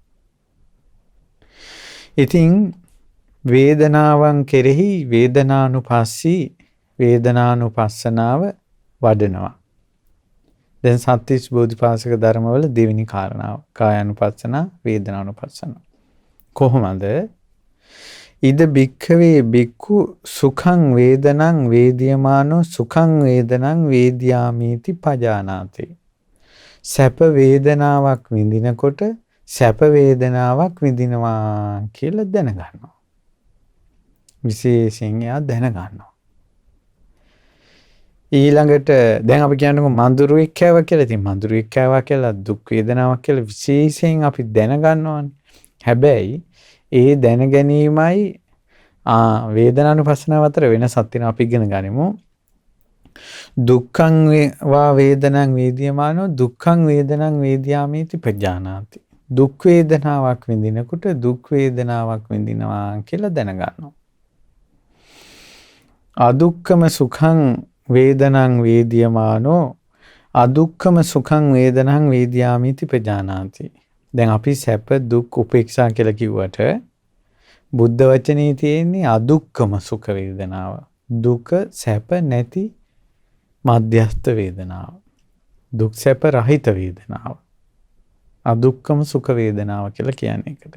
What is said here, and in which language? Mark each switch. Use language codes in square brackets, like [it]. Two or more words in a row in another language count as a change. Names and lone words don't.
[si] ඉතින් වේදනාවන් කෙරෙහි වේදනානුපස්සී වේදනානුපස්සනාව වඩනවා. දැන් සත්‍තිස් බෝධිපාසක ධර්මවල දෙවෙනි කාරණාව කායानुපස්සනා වේදනානුපස්සනා. කොහොමද? [pi] ඉද භික්ඛවේ භික්ඛු සුඛං වේදනං වේදියමානෝ සුඛං වේදනං වේදියාමීති පජානාති. [si] සැප වේදනාවක් විඳිනකොට සැප වේදනාවක් විඳිනවා කියලා දැනගන්නවා. විශේෂයෙන් එයා දැනගන්නවා. ඊළඟට දැන් අපි කියන්නකො මඳුරුවෙක් කෑවා කියලා. ඉතින් මඳුරුවෙක් කෑවා කියලා දුක් වේදනාවක් කියලා විශේෂයෙන් අපි දැනගන්නවානේ. හැබැයි ඒ දැන ගැනීමයි වේදනානුපස්සනාව අතර වෙනසක් තියෙනවා. අපි ඉගෙන ගනිමු. [pi] දුක්ඛං වා වේදනං වේදියමානෝ දුක්ඛං වේදනං වේදියාමීති පජානාති. [si] දුක් වේදනාවක් විඳිනකොට දුක් වේදනාවක් විඳිනවා කියලා දැනගන්නවා. [pi] අදුක්ඛම සුඛං වේදනං වේදියමානෝ අදුක්ඛම සුඛං වේදනං වේදියාමීති පජානාති. [si] දැන් අපි සැප දුක් උපේක්ෂා කියලා කිව්වට බුද්ධ වචනේ තියෙන්නේ [pi] අදුක්ඛම සුඛ [si] වේදනාව. දුක සැප නැති මධ්‍යස්ථ වේදනාව. දුක් සැප රහිත වේදනාව. [pi] අදුක්ඛම සුඛ [si] වේදනාව කියලා කියන්නේ ඒකට.